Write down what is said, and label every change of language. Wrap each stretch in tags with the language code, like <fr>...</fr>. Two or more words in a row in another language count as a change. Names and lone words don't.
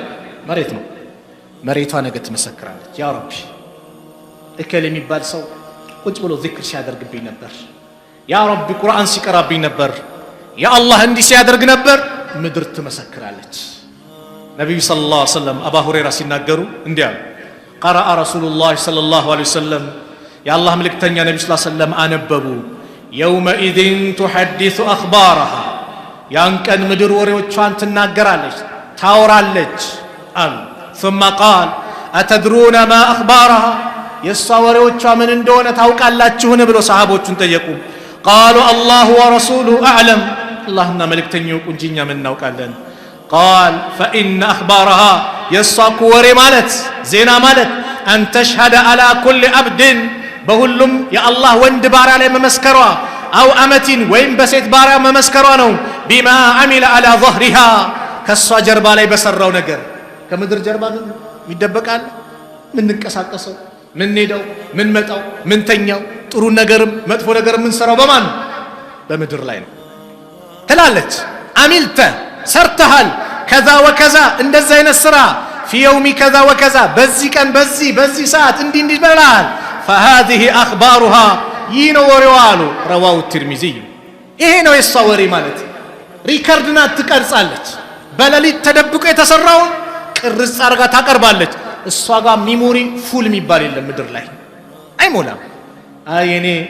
<am>መሬት ነው። መሬቷ ነገ ትመሰክራለች።</am> <ar>يا ربي</ar> <am>እከሌ የሚባል ሰው ቁጭ ብሎ ዚክር ሲያደርግብኝ ነበር፣</am> <ar>يا ربي</ar> <am>ቁርአን ሲቀራብኝ ነበር፣</am> <ar>يا الله</ar> <am>እንዲህ ሲያደርግ ነበር። ምድር ትመሰክራለች። ነቢዩ</am> <ar>صلى الله عليه وسلم</ar> <am>አባ ሁረይራ ሲናገሩ እንዲህ አሉ።</am> <ar>قرأ رسول الله صلى الله عليه وسلم</ar> <am>የአላህ መልእክተኛ ነቢዩ</am> <ar>صلى الله عليه وسلم</ar> <am>አነበቡ።</am> <ar>يومئذ تحدث أخبارها</ar> <am>ያን ቀን ምድር ወሬዎቿን ትናገራለች ታወራለች አሉ።</am> <ar>ثم قال أتدرون ما أخبارها</ar> <am>የሷ ወሬዎቿ ምን እንደሆነ ታውቃላችሁን ብሎ ሰሃቦቹን ጠየቁ።</am> <ar>قالوا الله ورسوله أعلم</ar> <am>አላህና መልእክተኛው እንጂ እኛ ምን እናውቃለን።</am> <ar>قال فإن أخبارها</ar> <am>የሷ ወሬ ማለት ዜና ማለት</am> <ar>أن تشهد على كل عبد</ar> <am>በሁሉም የአላህ ወንድ ባሪያ ላይ መመስከሯ</am> <ar>أو أمة</ar> <am>ወይም በሴት ባሪያ መመስከሯ ነው።</am> <ar>بما عمل على ظهرها</ar> <am>ከሷ ጀርባ ላይ በሰራው ነገር። ከምድር ጀርባ ምን ይደበቃል? ምን እንቀሳቀሰው፣ ምን ሄደው፣ ምን መጣው፣ ምን ተኛው፣ ጥሩ ነገርም መጥፎ ነገርም ምን ሰራው በማን ነው? በምድር ላይ ነው ትላለች። አሚልተ ሰርተሃል ከዛ ወከዛ እንደዛ አይነት ስራ</am> <ar>في يوم كذا وكذا</ar> <am>በዚህ ቀን በዚህ ሰዓት እንዲህ በላል።</am> <ar>فهذه اخبارها</ar> <am>ይነው ወሬዋሉ</am> <ar>رواه الترمذي።</ar> <am>ይሄ ነው የሷ ወሬ ማለት። ሪከርድ ናት ትቀርጻለች። በሌሊት ተደብቆ የተሰራውን ቅርጽ አርጋ ታቀርባለች። እሷ ጋር</am> <en>memory full</en> <am>የሚባል የለም ምድር ላይ አይሞላም። እኔ</am>